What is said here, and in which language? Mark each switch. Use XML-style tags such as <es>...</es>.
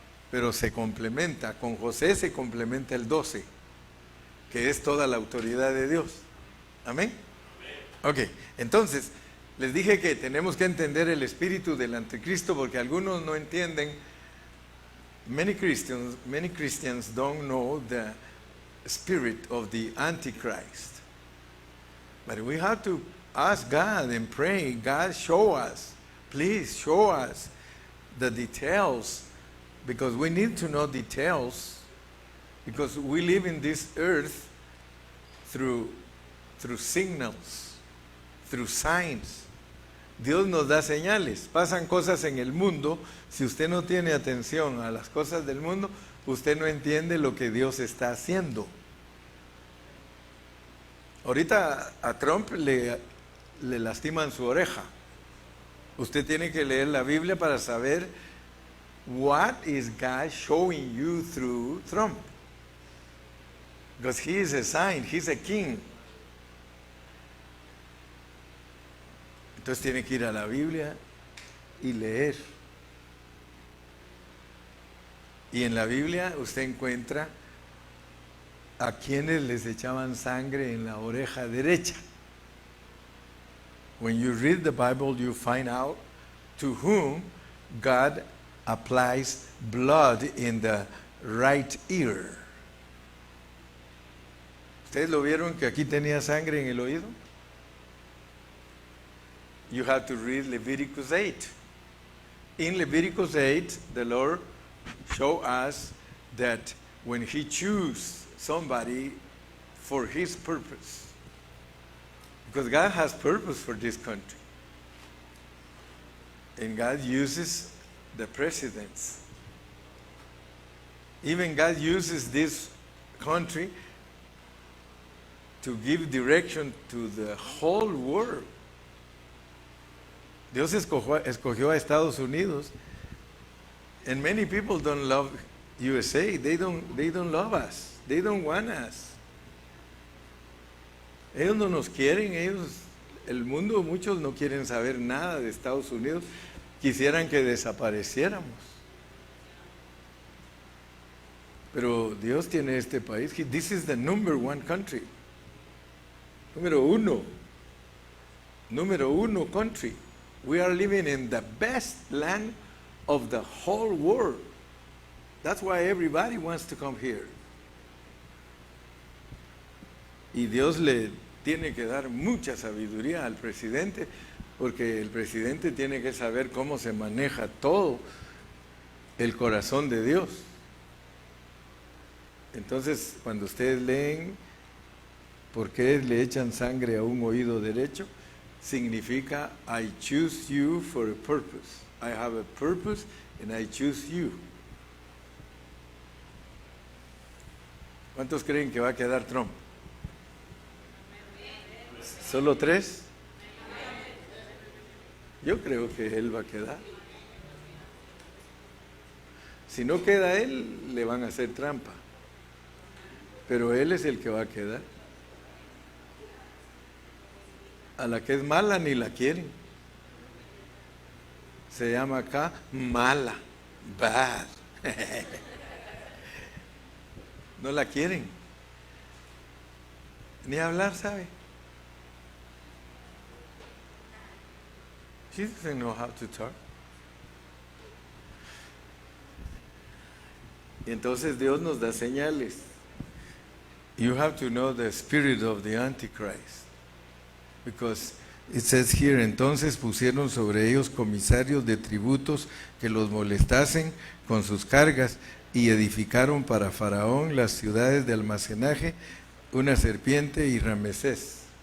<es>Pero se complementa, con José se complementa el 12, que es toda la autoridad de Dios. ¿Amén? Ok, entonces, les dije que tenemos que entender el espíritu del anticristo, porque algunos no entienden.</es> <en>Many Christians don't know the spirit of the Antichrist. But we have to ask God and pray, God, show us. Please show us the details, because we need to know details, because we live in this earth through signals, through signs.</en> <es>Dios nos da señales. Pasan cosas en el mundo. Si usted no tiene atención a las cosas del mundo, usted no entiende lo que Dios está haciendo. Ahorita a Trump le lastiman su oreja. Usted tiene que leer la Biblia para saber</es> <en>what is God showing you through Trump. Because he is a sign, he's a king.</en> <es>Entonces tiene que ir a la Biblia y leer. Y en la Biblia usted encuentra a quienes les echaban sangre en la oreja derecha.</es> <en>When you read the Bible, you find out to whom God applies blood in the right ear.</en> <es>¿Ustedes lo vieron que aquí tenía sangre en el oído?</es> <en>You have to read Leviticus 8. In Leviticus 8, the Lord showed us that when He chooses somebody for His purpose, because God has purpose for this country, and God uses the presidents. Even God uses this country to give direction to the whole world.</en> <es>Dios escogió a Estados Unidos,</es> <en>and many people don't love USA. They don't love us. They don't want us.</en> <es>Ellos no nos quieren. El mundo, muchos no quieren saber nada de Estados Unidos. Quisieran que desapareciéramos. Pero Dios tiene este país.</es> <en>This is the number one country.</en> <es>Número uno</es> <en>country. We are living in the best land of the whole world. That's why everybody wants to come here.</en> <es>Y Dios le tiene que dar mucha sabiduría al presidente, porque el presidente tiene que saber cómo se maneja todo el corazón de Dios. Entonces, cuando ustedes leen por qué le echan sangre a un oído derecho, significa</es> <en>I choose you for a purpose. I have a purpose and I choose you.</en> <es>¿Cuántos creen que va a quedar Trump? ¿Solo 3? Yo creo que él va a quedar. Si no queda él, le van a hacer trampa. Pero él es el que va a quedar. A la que es mala ni la quieren. Se llama acá mala, bad. No la quieren. Ni hablar sabe.</es> <en>She doesn't know how to talk.</en> <es>Y entonces Dios nos da señales.</es> <en>You have to know the spirit of the Antichrist. Because it says here,</en> <es>entonces pusieron sobre ellos comisarios de tributos que los molestasen con sus cargas y edificaron para Faraón las ciudades de almacenaje, una serpiente y Ramesés.</es>